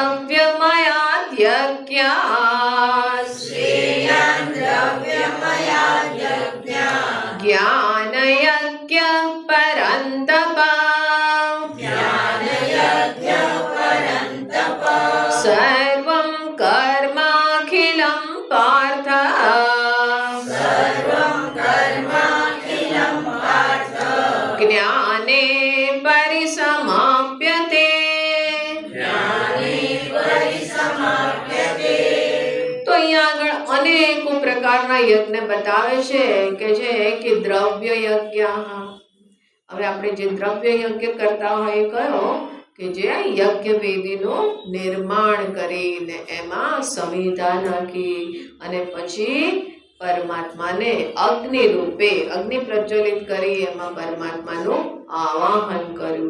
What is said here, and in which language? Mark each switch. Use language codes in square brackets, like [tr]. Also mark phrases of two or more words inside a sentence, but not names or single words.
[sa] द्रव्यमयाद्यज्ञात् ज्ञानयज्ञः परन्तप सर्वं कर्माखिलं पार्थ ज्ञाने परिसमाप्यते [gu] તો અહીંયા આગળ અનેકો પ્રકારના યજ્ઞ બતાવે છે કે દ્રવ્ય યજ્ઞ. હવે આપણે જે દ્રવ્ય યજ્ઞ કરતા હોય કયો કે જે યજ્ઞ વેદીનું નિર્માણ કરીને એમાં સંવિધા નાખી અને પછી પરમાત્માને અગ્નિ રૂપે અગ્નિ પ્રજ્વલિત કરી એમાં પરમાત્માનું આવાહન કર્યું.